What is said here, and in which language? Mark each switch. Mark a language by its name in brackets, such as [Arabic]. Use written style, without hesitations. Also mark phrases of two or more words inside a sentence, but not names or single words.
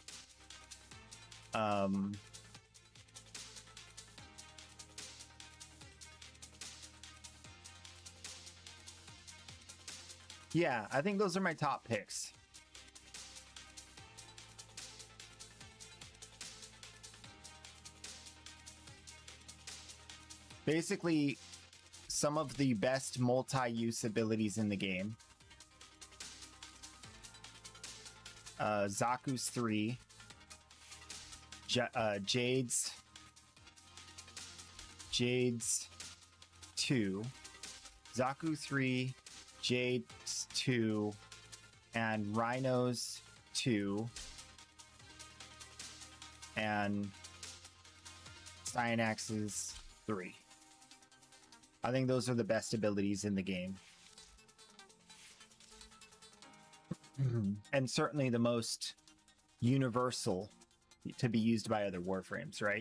[English] Yeah, I think those are my top picks. Basically, some of the best multi-use abilities in the game. Zaku's 3. Jade's 2. Zaku 3. Jade's 2. And Rhino's 2. And Cyanax's 3. I think those are the best abilities in the game. And certainly the most universal to be used by other Warframes, right?